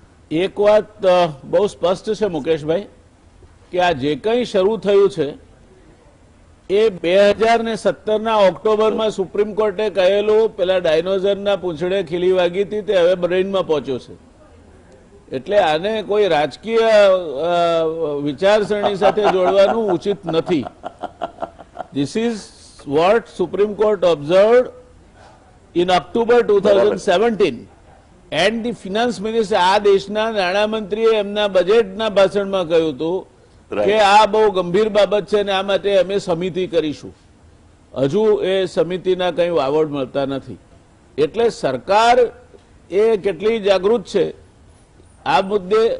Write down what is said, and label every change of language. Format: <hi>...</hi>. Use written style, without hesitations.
<gu>એક વાત બહુ સ્પષ્ટ છે મુકેશભાઈ કે આ જે કંઈ શરૂ થયું છે એ 2017ના ઓક્ટોબરમાં સુપ્રીમ કોર્ટે કહેલું, પેલા ડાયનોઝરના પૂંછડે ખીલી વાગી હતી તે હવે બ્રેઇનમાં પહોંચ્યો છે. એટલે આને કોઈ રાજકીય વિચારસરણી સાથે જોડવાનું ઉચિત નથી.</gu> <en>This is what Supreme Court observed in October 2017. And the finance minister,</en> <gu>આ દેશના નાણામંત્રીએ એમના બજેટના ભાષણમાં કહ્યું હતું કે આ બહુ ગંભીર બાબત છે અને આ માટે અમે સમિતિ કરીશું. હજુ એ સમિતિના કંઈ વાવડ મળતા નથી. એટલે સરકાર એ કેટલી જાગૃત છે આ મુદ્દે.</gu>